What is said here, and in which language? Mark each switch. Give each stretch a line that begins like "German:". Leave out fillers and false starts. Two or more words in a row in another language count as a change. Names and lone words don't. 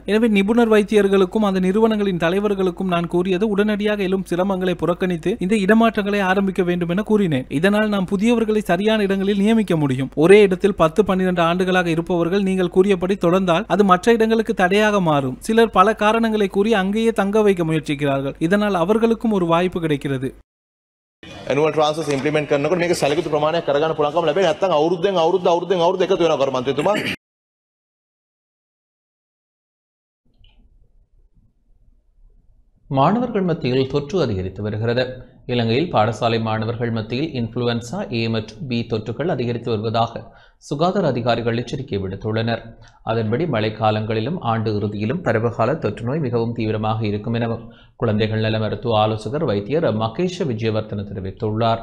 Tamil: எனவே நிபுணர் வைத்தியர்களுக்கும் அந்த நிறுவனங்களின் தலைவர்களுக்கும் நான் கூறியது உடனடியாக எழும் சிரமங்களை புறக்கணித்து இந்த இடமாற்றங்களை ஆரம்பிக்க வேண்டும் என கூறினேன். இதனால் நாம் புதியவர்களை சரியான இடங்களில் நியமிக்க முடியும். ஒரே இடத்தில் 10-12 ஆண்டுகளாக இருப்பவர்கள் நீங்கள் கூறியபடி தொடர்ந்தால் அது மற்ற இடங்களுக்கு தடையாக மாறும். சிலர் பல காரணங்களை கூறி அங்கேயே தங்க வைக்க முயற்சிக்கிறார்கள். இதனால் அவர்களுக்கும் ஒரு வாய்ப்பு கிடைக்கிறது.
English: annual transfers implement
Sinhala: කරනකොට මේක සැලකිලි ප්‍රමාණයක් කරගන්න පුළුවන්කම ලැබෙන්නේ නැත්නම් අවුරුද්දෙන් අවුරුද්ද එකතු වෙනවා කර්මන්තතුමා
Tamil: மாணவர்கள் மத்தியில் தொற்று அதிகரித்து வருகிறது. இலங்கையில் பாடசாலை மாணவர்கள் மத்தியில் இன்ஃப்ளூயன்சா A மற்றும் B தொற்றுகள் அதிகரித்து வருவதாக சுகாதார அதிகாரிகள் எச்சரிக்கை விடுத்துள்ளனர். அதன்படி மழைக்காலங்களிலும் ஆண்டு இறுதியிலும் பருவகால தொற்றுநோய் மிகவும் தீவிரமாக இருக்கும் எனவும் குழந்தைகள் நல மருத்துவ ஆலோசகர் வைத்தியர் மகேஷ விஜயவர்தன தெரிவித்துள்ளார்.